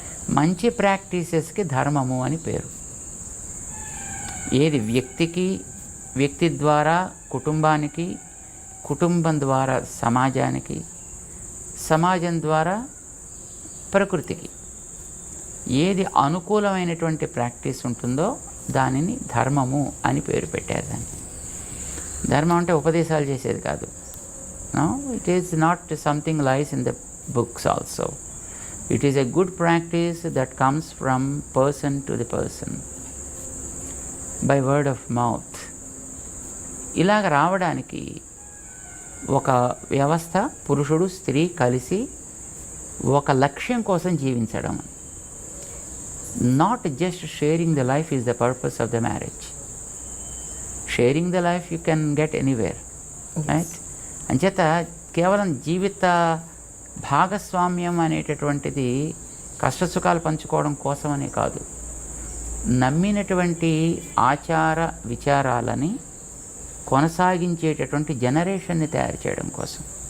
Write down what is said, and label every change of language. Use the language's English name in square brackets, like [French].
[Telugu] మంచి ప్రాక్టీసెస్కి ధర్మము అని పేరు. ఏది వ్యక్తి ద్వారా కుటుంబానికి, కుటుంబం ద్వారా సమాజానికి, సమాజం ద్వారా ప్రకృతికి ఏది అనుకూలమైనటువంటి ప్రాక్టీస్ ఉంటుందో దానిని ధర్మము అని పేరు పెట్టారు. దాన్ని ధర్మం అంటే ఉపదేశాలు చేసేది కాదు. [English] No, it is not something lies in the books also. It is a good practice that comes from person to the person by word of mouth. [Telugu] ఇలాగ రావడానికి ఒక వ్యవస్థ, పురుషుడు స్త్రీ కలిసి ఒక లక్ష్యం కోసం జీవించడం. [English] Not just sharing the life is the purpose of the marriage. Sharing the life you can get anywhere, right? [Telugu] అంచేత కేవలం జీవిత భాగస్వామ్యం అనేటటువంటిది కష్టసుఖాలు పంచుకోవడం కోసమనే కాదు, నమ్మినటువంటి ఆచార విచారాలని కొనసాగించేటటువంటి జనరేషన్ని తయారు చేయడం కోసం.